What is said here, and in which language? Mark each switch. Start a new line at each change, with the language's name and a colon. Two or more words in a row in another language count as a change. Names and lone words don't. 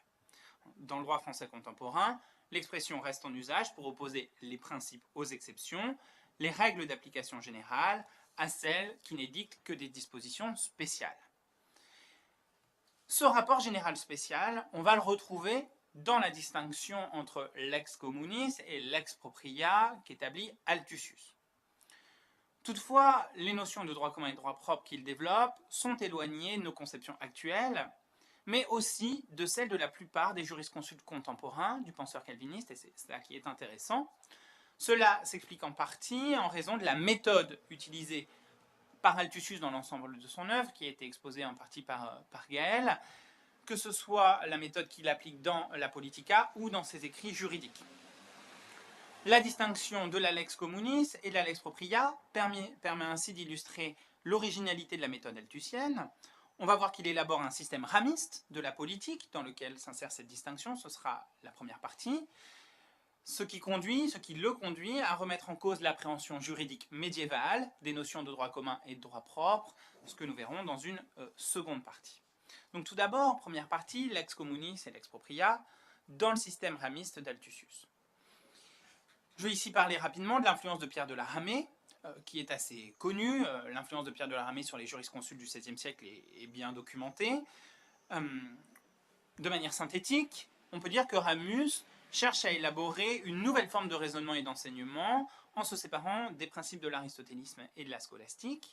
French: Dans le droit français contemporain, l'expression reste en usage pour opposer les principes aux exceptions, les règles d'application générale à celles qui n'édictent que des dispositions spéciales. Ce rapport général spécial, on va le retrouver dans la distinction entre
Latin: lex communis
French: et
Latin: lex propria
French: qu'établit Altusius. Toutefois, les notions de droit commun et de droit propre qu'il développe sont éloignées de nos conceptions actuelles, mais aussi de celles de la plupart des jurisconsultes contemporains du penseur calviniste, et c'est cela qui est intéressant. Cela s'explique en partie en raison de la méthode utilisée par Altusius dans l'ensemble de son œuvre, qui a été exposée en partie par Gaël, que ce soit la méthode qu'il applique dans la Politica ou dans ses écrits juridiques. La distinction de la
Latin: lex communis
French: et de la
Latin: lex propria
French: permet ainsi d'illustrer l'originalité de la méthode altusienne. On va voir qu'il élabore un système ramiste de la politique dans lequel s'insère cette distinction, ce sera la première partie, ce qui le conduit à remettre en cause l'appréhension juridique médiévale des notions de droit commun et de droit propre, ce que nous verrons dans une seconde partie. Donc tout d'abord, première partie,
Latin: lex communis et lex propria,
French: dans le système ramiste d'Altusius. Je vais ici parler rapidement de l'influence de Pierre de la Ramée, qui est assez connue. L'influence de Pierre de la Ramée sur les jurisconsultes du XVIe siècle est bien documentée. De manière synthétique, on peut dire que Ramus cherche à élaborer une nouvelle forme de raisonnement et d'enseignement en se séparant des principes de l'aristotélisme et de la scolastique.